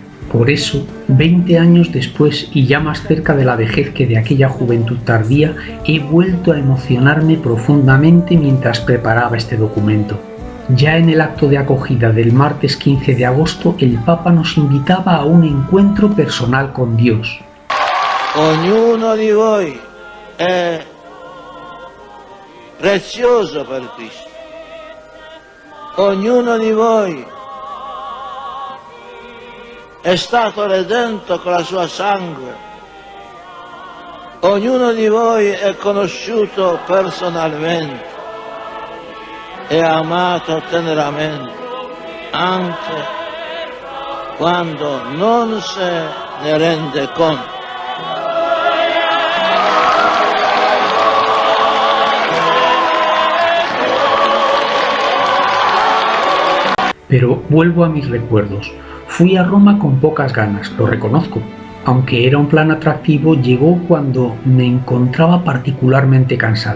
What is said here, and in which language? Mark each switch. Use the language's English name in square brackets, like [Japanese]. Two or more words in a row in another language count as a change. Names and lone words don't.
[Spanish] Por eso, 20 años después y ya más cerca de la vejez que de aquella juventud tardía, he vuelto a emocionarme profundamente mientras preparaba este documento. Ya en el acto de acogida del martes 15 de agosto, el Papa nos invitaba a un encuentro personal con Dios. [Italian] Ognuno di voi è prezioso per Cristo. Ognuno di voi è stato redento con la sua sangue. Ognuno di voi è conosciuto personalmente e amato teneramente, anche quando non se ne rende conto. [Spanish] Pero vuelvo a mis recuerdos. Fui a Roma con pocas ganas, lo reconozco. Aunque era un plan atractivo, llegó cuando me encontraba particularmente cansado.